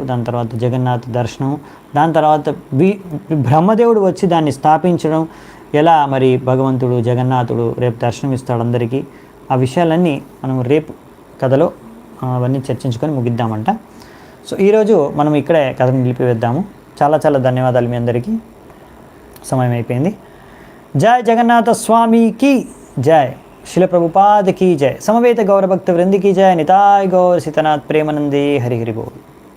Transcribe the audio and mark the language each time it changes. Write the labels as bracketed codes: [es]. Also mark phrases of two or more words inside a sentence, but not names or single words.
[te] దాని తర్వాత జగన్నాథ దర్శనం, దాని తర్వాత బ్రహ్మదేవుడు వచ్చి దాన్ని స్థాపించడం, ఎలా మరి భగవంతుడు జగన్నాథుడు రేపు దర్శనం ఇస్తాడు అందరికీ, ఆ విషయాలన్నీ మనం రేపు కథలో అవన్నీ చర్చించుకొని ముగిద్దామంట. సో ఈరోజు మనం ఇక్కడే కథను నిలిపివేద్దాము. చాలా చాలా ధన్యవాదాలు మీ అందరికీ. సమయం అయిపోయింది. జై జగన్నాథ స్వామికి జై, శిల ప్రభుపాద్ [hi] की जय, समवेत गौर भक्त वृंद की जय, निताय गौर सीतानाथ प्रेमानंदे हरि हरि बोल.